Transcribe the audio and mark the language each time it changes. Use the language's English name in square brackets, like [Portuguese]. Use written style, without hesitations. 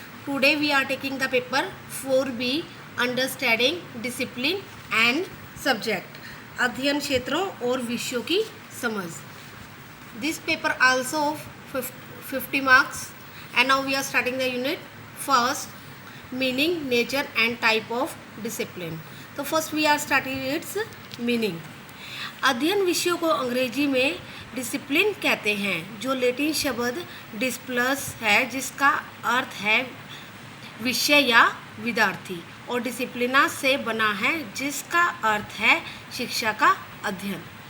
[English] Today we are taking the paper 4B, Understanding Discipline and Subject. [Hindi] अध्ययन क्षेत्रों और विषयों की समझ. [English] This paper also 50 marks, and now we are starting the unit. First, meaning, nature and type of discipline. तो first we are starting its meaning. [Hindi] अध्ययन विषयों को अंग्रेजी में डिसिप्लिन कहते हैं, जो लैटिन शब्द डिस्प्लस है जिसका अर्थ है विषय या विद्यार्थी, और डिसिप्लिना से बना है जिसका अर्थ है शिक्षा का अध्ययन.